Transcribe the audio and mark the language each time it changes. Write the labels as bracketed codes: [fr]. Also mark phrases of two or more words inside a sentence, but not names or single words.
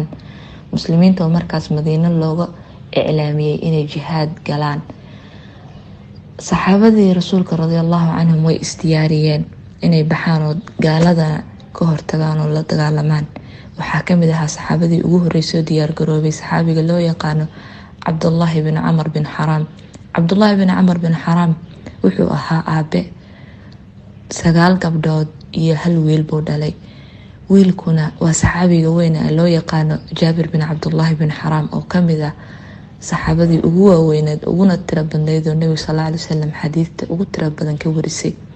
[so] muslimiinta oo markaas Madiina looga iclaamiyay inay jihaad galaan. saxaabadii rasuulka [ar] رضي الله عنهم [so] way isdiyaariyeen inay baxaan oo gaalada ka hortagaan oo la dagaalamaan. waxaa kamid ahaa saxaabadii ugu horeysay diyaar garoobay saxaabiga loo yaqaano Abdullah ibn Amr bin Haram. Abdullah ibn Amr bin Haram wuxuu ahaa aabe 9 gabdhood iyo 1 wiil buu dhalay. wiilkuna waa saxaabiga weyn ee loo yaqaano Jaabir bin Abdullah bin Haram oo kamid ah saxaabadii ugu waaweyneed uguna tiro badneyd oo Nabi [ar] صلى الله عليه وسلم [so] xadiista ugu tiro badan ka warisay.